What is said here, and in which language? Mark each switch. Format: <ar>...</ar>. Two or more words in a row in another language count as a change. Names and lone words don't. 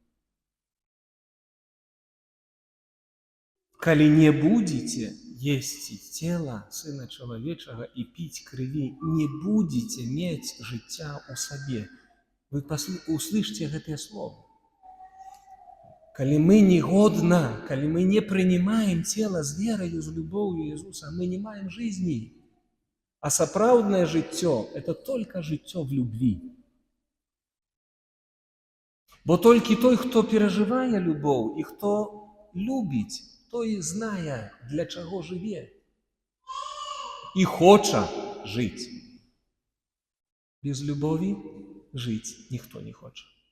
<be>Калі не будзеце есці цела Сына Чалавечага і піць крыві, не будзеце мець жыцця ў сабе. Вы услышьце гэтыя словы. Калі мы негодна, калі мы не прынимаем цела з верою, з любов'ю Езуса, мы не маем жизни. А сапраўднае жыццё –</be> <ru>это только жыццё в любви.</ru> <be>Бо толькі той, хто перажывае любоў і хто любіць, той знае, для чаго жыве і хоча жыць. Без любові жыць ніхто не хоча.</be>